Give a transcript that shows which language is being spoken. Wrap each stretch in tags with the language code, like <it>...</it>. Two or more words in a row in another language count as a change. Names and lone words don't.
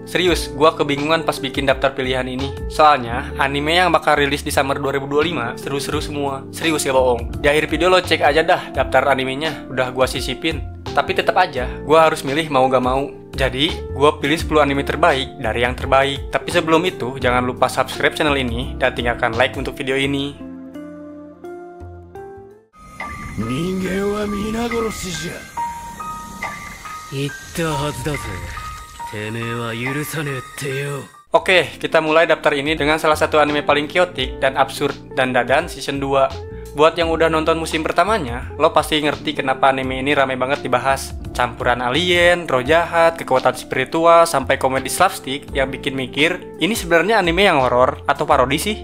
<id>Serius, gua kebingungan pas bikin daftar pilihan ini. Soalnya, anime yang bakal rilis di summer 2025 seru-seru semua. Serius ya bohong. Di akhir video lo cek aja dah daftar animenya, udah gua sisipin. Tapi tetap aja, gua harus milih mau gak mau. Jadi, gua pilih 10 anime terbaik dari yang terbaik. Tapi sebelum itu, jangan lupa subscribe channel ini dan tinggalkan like untuk video ini.</id> <ja>人間は皆殺しじゃ。言ったはずだぜ。てめえは許さねえってよ。</ja> <id>Oke, kita mulai daftar ini dengan salah satu anime paling chaotic dan absurd dan Dadan season 2. Buat yang udah nonton musim pertamanya, lo pasti ngerti kenapa anime ini rame banget dibahas. Campuran alien, roh jahat, kekuatan spiritual, sampai komedi slapstick yang bikin mikir, ini sebenarnya anime yang horor atau parodi sih?</id>